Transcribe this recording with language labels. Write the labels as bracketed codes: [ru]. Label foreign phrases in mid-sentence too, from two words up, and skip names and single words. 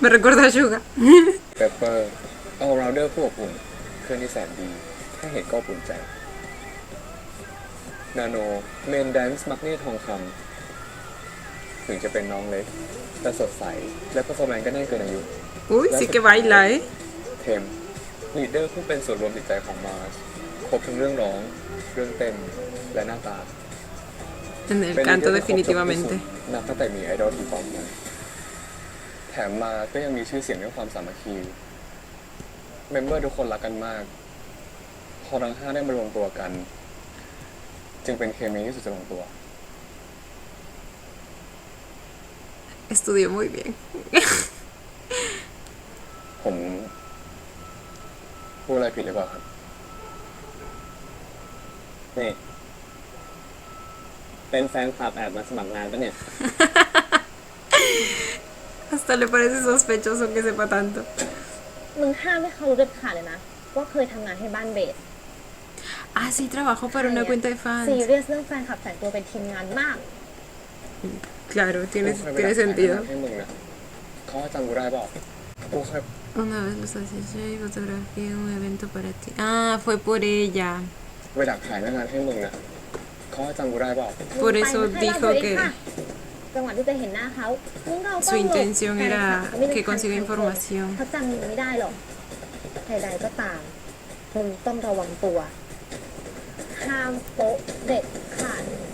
[es] Me recuerda a Suga. [th] เปปเปอร์ [en] all rounder [th] ผู้อบอุ่นเพื่อนที่แสนดีแค่เห็นก็อุ่นใจ นาโนเมนแดนซ์มักเน่ทองคำถึงจะเป็นน้องเล็ก แต่สดใส และเปอร์ฟอร์แมนซ์ก็แน่นเกินอายุ [es] Uy, sí que baila, ¿eh? [th] เทมลีดเดอร์ผู้เป็นส่วนรวมจิตใจของมาร์สครบทั้งเรื่องร้อง เรื่องเต้น และหน้าตา [es] En el [th] เป็น [es] canto [th] ลีดเดอร์ที่ครบจบที่สุด [es] definitivamente. [th] นับตั้งแต่มีไอดอลทีป๊อปมาแถมมาก็ยังมีชื่อเสียงเรื่องความสามัคคี เมมเบอร์ทุกคนรักกันมาก พอทั้ง 5 ได้มารวมตัวกัน จึงเป็นเคมีที่สุดจะลงตัว [es] Estudió muy bien. [th] ผมพูดอะไรผิดหรือเปล่าครับ นี่ เป็นแฟนคลับแอบมาสมัครงานปะเนี่ย [es] Hasta le parece sospechoso que sepa tanto. [th] มึงห้ามให้เขารู้เด็ดขาดเลยนะ ว่าเคยทำงานให้บ้านเบส [es] Ah, sí, trabajó para una cuenta de [th] ซี [es] fans. [th] เรียสเรื่องแฟนคลับแต่งตัวเป็นทีมงานมาก [es] Claro, [th] กูเคยไป [es] tiene [th] ดักถ่าย [es] sentido. [th] งานให้มึงนะเขาจำกูได้เปล่ากูเคย [es] Una vez los asistí y fotografié un evento para ti. Ah, fue por ella. [th] ไปดักถ่ายงานให้มึงนะเขาจำกูได้เปล่า [es] Por [th] ไป [es] eso [th] ให้เรา [es] dijo [th] ดูเอง [es] que [th] ค่ะจังหวะที่จะเห็นหน้าเขามึงก็เอากล้ [es] su [th] องหลบ [es] intención [th] ใช่ค่ะ [es] era [th] ไม่ได้ [es] que [th] ทัน [es] consiga [th] ใคร [es] información. [th] เขาจำมึงไม่ได้หรอกใดๆก็ตามมึงต้องระวังตัว ห้ามโป๊ะเด็ดขาด